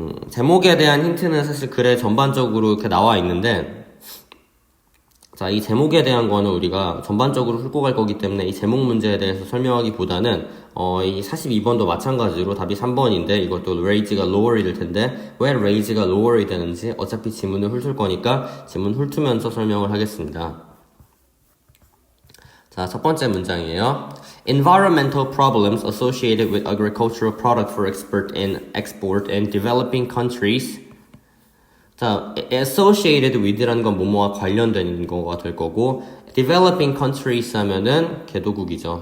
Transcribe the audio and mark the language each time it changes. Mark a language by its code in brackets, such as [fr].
[ko] 제목에 대한 힌트는 사실 글에 전반적으로 이렇게 나와 있는데, 자, 이 제목에 대한 거는 우리가 전반적으로 훑고 갈 거기 때문에 이 제목 문제에 대해서 설명하기보다는 이 42번도 마찬가지로 답이 3번인데 이것도 raise가 lower이 될 텐데 왜 raise가 lower이 되는지 어차피 지문을 훑을 거니까 지문 훑으면서 설명을 하겠습니다. 자, 첫 번째 문장이에요. [en] Environmental problems associated with agricultural product for export in developing countries. [ko] 자, associated with라는 건 뭐뭐와 관련된 거가 될 거고 developing countries 하면은 개도국이죠.